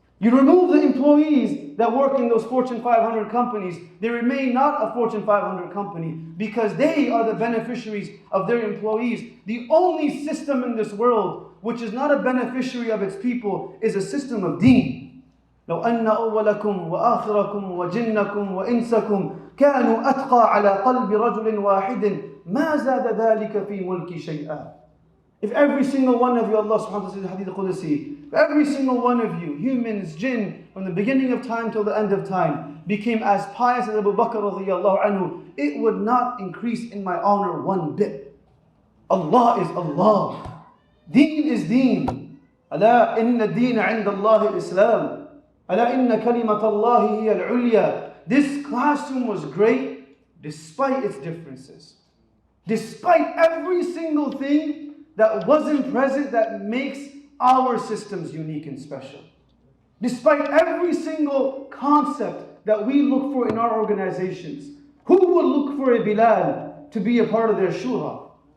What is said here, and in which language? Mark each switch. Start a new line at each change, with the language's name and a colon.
English: You remove the employees that work in those Fortune 500 companies, they remain not a Fortune 500 company because they are the beneficiaries of their employees. The only system in this world which is not a beneficiary of its people is a system of deen.
Arabic: لو أن أولكم وآخركم وجنكم وإنسكم كانوا أتقى على قلب رجل واحد ما زاد ذلك في ملك شيئا.
English: If every single one of you, Allah subhanahu wa ta'ala says in Hadith Qudsi, if every single one of you, humans, jinn, from the beginning of time till the end of time, became as pious as Abu Bakr radiyallahu anhu, it would not increase in my honor one bit. Allah is Allah. Deen is deen.
Arabic: ألا إن الدين عند الله الإسلام. ألا إن كلمة الله هي العليا.
English: This classroom was great despite its differences. Despite every single thing that wasn't present that makes our systems unique and special. Despite every single concept that we look for in our organizations. Who would look for a Bilal to be a part of their shura?